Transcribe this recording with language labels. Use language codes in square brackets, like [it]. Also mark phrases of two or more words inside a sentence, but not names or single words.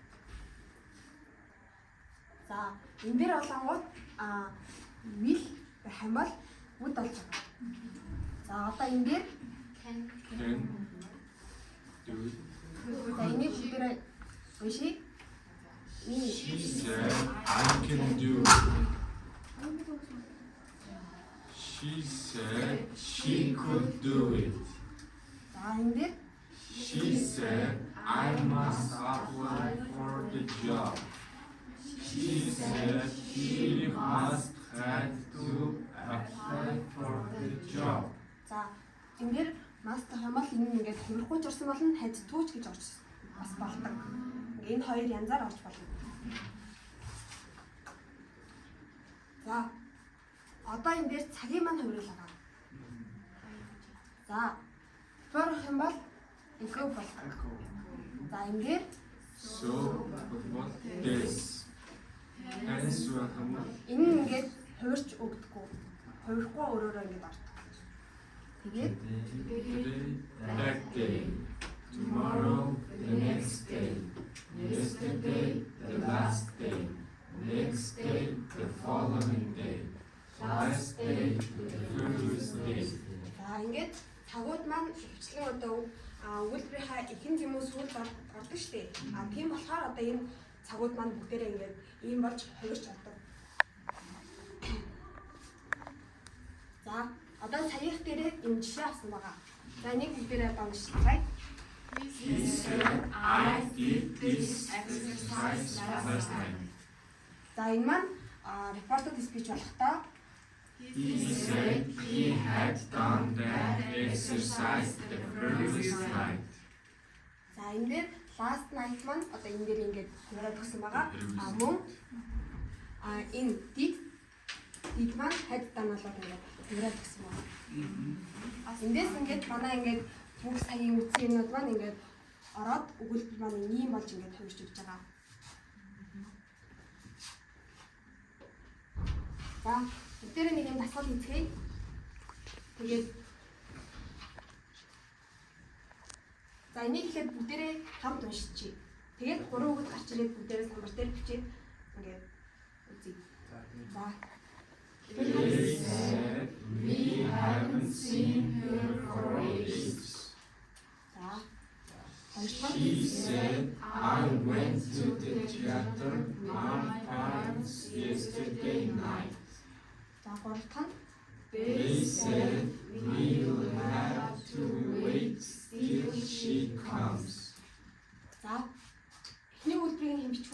[mn] За энэ дээр болонгууд will байх юм бол would болж байгаа. За одоо энэ дээр [en] Can do. [mn] За энийг бүгдээрээ уншия. [en] She said, I can do it. She said she could do it. [mn] За энэ дээр [en] She said I must apply for the job. She said she must have to apply for the job. [mn] за энэ дээр мастер хамаал энэ ингээд хөрөхгүй ч орсон болно, [en] had to [mn] ч гэж орж бас болдог. Энэ хоёр янзаар орж болно. За одоо энэ дээр цагийн маань хувирлаа. За бөрөх юм бол эко болдог. За энэ дээр [en] So what this? Answer хамаа. [mn] энэ ингээд хувирч өгдөггүй. Хувирахгүй өөрөөрөө ингээд ордог. Тэгээд [en] Today, that day. Tomorrow, the next day. Yesterday, the last day. Next day, the following day. Last day, the previous day. [mn] за ингээд цагууд маань хвчлэн одоо өгүүлбэрийнхаа ихэнх юм уу сүүлд ордог штеп. Тийм болохоор одоо энэ цагууд маань бүгдээрээ ингээд ийм болж хувирч ордог. За одоо саях дээрээ юм жишээ авсан байгаа. За нэг бүгдээрээ одоо уншицгаая. [en] He said, I did this exercise last night. [mn] За энэ маань [en] reported speech [mn] болохдоо [en] He said he had done that exercise the previous night. [mn] за энэ дээр [en] last night [mn] маань одоо энэ дээр ингээд яриад өгсөн байгаа. Мөн энэ did маань [en] had done [mn] болоод ингээд яриад өгсөн байгаа. Эндээс ингээд манай ингээд бүх саяын үтсэн юмнууд маань ингээд ороод өгүүлбэр маань ийм болж ингээд хувирч өгч байгаа. За бүгдээрээ нэг юм дасгал хийцгээе. Тэгээд за энийг ихэд бүгдээрээ хамт уншчихъя. Тэгээд 3 үгэд гарч ирээд бүгдээрээ самбар дээр бичээд ингээд үзье. За [en] They said, we haven't seen her for ages. [mn] за [en] She said, I went to the theater 9 times yesterday night. [mn] за 3 дахь нь [en] They said, we'll have to wait till she comes. [mn] за эхний үйлдвэрийн хэм бичвүү.